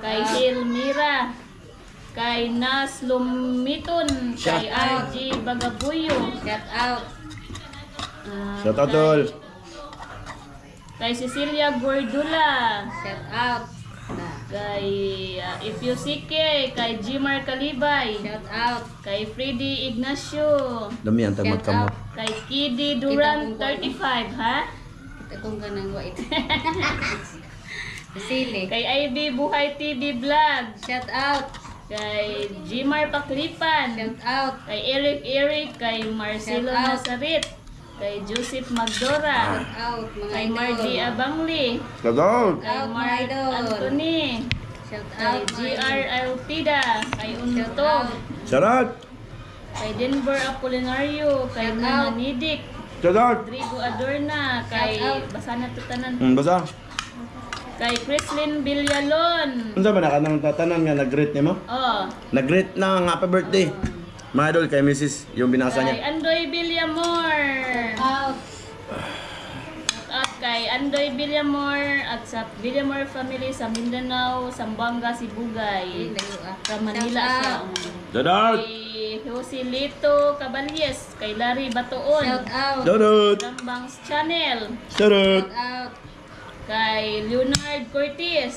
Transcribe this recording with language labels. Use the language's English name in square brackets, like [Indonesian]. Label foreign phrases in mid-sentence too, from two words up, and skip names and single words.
[Cebuano] Kay Hilmira. Kay Nas Lumiton. [English] Shout Kay RG Bagabuyo. Shout out. Shout out, tol. Kay Cecilia Gordula. Shout out. Kay FUCK. Kay Jimar Kalibay. Shout out. [Cebuano] Kay Freddy Ignacio. [Filipino] Dami yan, tag magkamot. [Cebuano] Kay Kiddy Duran 35, ha? Itong ganang wait. Sili. Kay Ivy Buhay TV Vlog. [English] Shout out. [Cebuano] Kay Jimar Paklipan. [English] Shout out. [Cebuano] Kay Eric. Kay Marcelo [English] Shout out. [Cebuano] Nazarit. Kay Joseph Magdora. [English] Shout out mga [Cebuano] Kay idol. Margie Abangli. [English] Shout out. [Cebuano] Kay [English] Out, mga Mark idol. Anthony. Shout [Cebuano] Kay [English] out. [Cebuano] GR Altida. Kay [English] Shout Untog. out. Shout out. [Cebuano] Kay Denver Apolinario. Kay [English] Shout Nana out. Nidik. Shout out. [Cebuano] Rodrigo Adorna. Kay [English] Shout out. [Cebuano] Basa na tutanan. Basa. Kay Chrislyn Villalon. Unsa ba na kanang tatanan nga nag-greet niya mo? Oh. [Filipino] Nag-greet ng [English] happy birthday. [Filipino] Mga idol kay Mrs. yung binasa Kay niya. Andoy Villamor. [English] Out. [Filipino] At kay Andoy Villamor at sa Villamor family sa Mindanao, Zamboanga, Sibugay. [English] From Manila siya. Shout out. [Cebuano] Kay Joselito Caballes, kay Larry Batoon. [English] Shout out. Shout out. Rambangs Channel. Shout out. Shout out. [Cebuano] Kay Leonard Cortez,